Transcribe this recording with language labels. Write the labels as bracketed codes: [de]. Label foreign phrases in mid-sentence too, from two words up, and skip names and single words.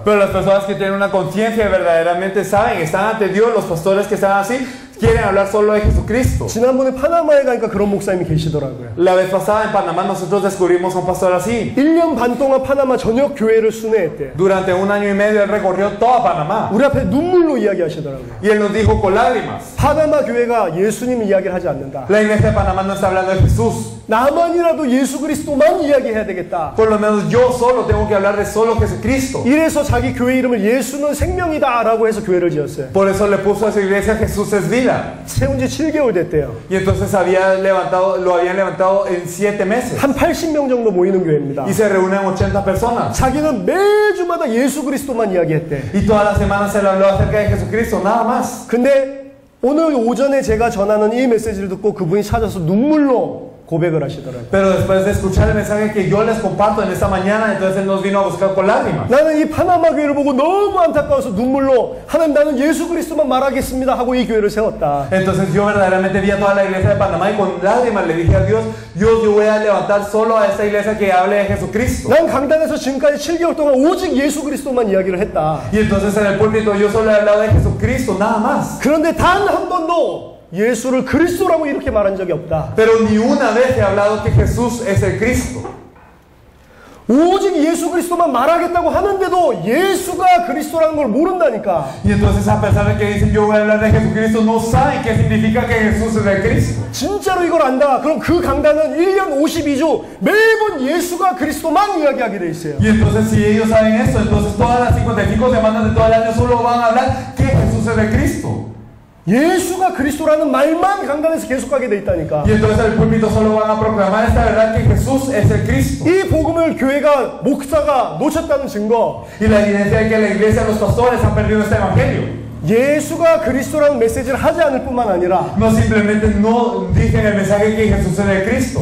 [es] Pero las personas que tienen una conciencia verdaderamente saben, están ante Dios, los pastores que están así, quieren hablar solo de Jesucristo. [ko] 지난번에 파나마에 가니까 그런 목사님이 계시더라고요. [es] La vez pasada en Panamá nosotros descubrimos a un pastor así. [ko] 1년 반 동안 파나마 전역 교회를 순회했대요. [es] Durante un año y medio él recorrió toda Panamá. [ko] 우리 앞에 눈물로 이야기하시더라고요. [es] Y él nos dijo con lágrimas. [ko] 파나마 교회가 예수님 이야기를 하지 않는다. [es] La iglesia de Panamá no está hablando de Jesús. [ko] 나만이라도 예수 그리스도만 이야기해야 되겠다. [es] Por lo menos yo solo tengo que hablar de solo Jesucristo. [ko] 이래서 자기 교회 이름을 예수는 생명이다 라고 해서 교회를 지었어요. [es] Por eso le puso a su iglesia Jesús es vida. [ko] 세운 지 7개월 됐대요. [es] Y entonces lo habían levantado en 7 meses. [ko] 한 80명 정도 모이는 교회입니다. [es] Y se reúnen 80 personas. [ko] 자기는 매주마다 예수 그리스도만 이야기했대. [es] Y todas las semanas se le habló acerca de Jesucristo, nada más. [ko] 근데 오늘 오전에 제가 전하는 이 메시지를 듣고 그분이 찾아서 눈물로 고백을 하시더라고요. [es] Pero después de escuchar el mensaje que yo les comparto en esta mañana, entonces él nos vino a buscar con lágrimas. [ko] 나는 이 파나마 교회를 보고 너무 안타까워서 눈물로 하나님 나는 예수 그리스도만 말하겠습니다 하고 이 교회를 세웠다. [es] Entonces yo verdaderamente vi a toda la iglesia de Panamá y con lágrimas le dije a Dios, Dios, yo voy a levantar solo a esta iglesia que hable de Jesucristo. [ko] 난 강단에서 지금까지 7개월 동안 오직 예수 그리스도만 이야기를 했다. [es] Y entonces en el púlpito yo solo he hablado de Jesucristo, nada más. [ko] 그런데 단 한 번도 예수를 그리스도라고 이렇게 말한 적이 없다. [es] Pero ni una vez he hablado que Jesús es el Cristo. [ko] 오직 예수 그리스도만 말하겠다고 하는데도 예수가 그리스도라는 걸 모른다니까. [es] Y entonces a pesar de que dicen yo voy a hablar de Jesucristo, no saben qué significa que Jesús es el Cristo. [ko] 진짜로 이걸 안다. 그럼 그 강단은 1년 52주 매번 예수가 그리스도만 이야기하게 돼 있어요. [es] Y entonces si ellos saben eso, entonces todas las 55 semanas de todo el año solo van a hablar que Jesús es el Cristo. [ko] 예수가 그리스도라는 말만 강단에서 계속하게 돼 있다니까. [es] Y entonces el púlpito solo van a proclamar esta verdad que Jesús es el Cristo. [ko] 이 복음을 교회가 목사가 놓쳤다는 증거. [es] Y la evidencia de que la iglesia, los pastores han perdido este evangelio. [ko] 예수가 그리스도라는 메시지를 하지 않을 뿐만 아니라 [es] No simplemente no dicen el mensaje que Jesús es el Cristo.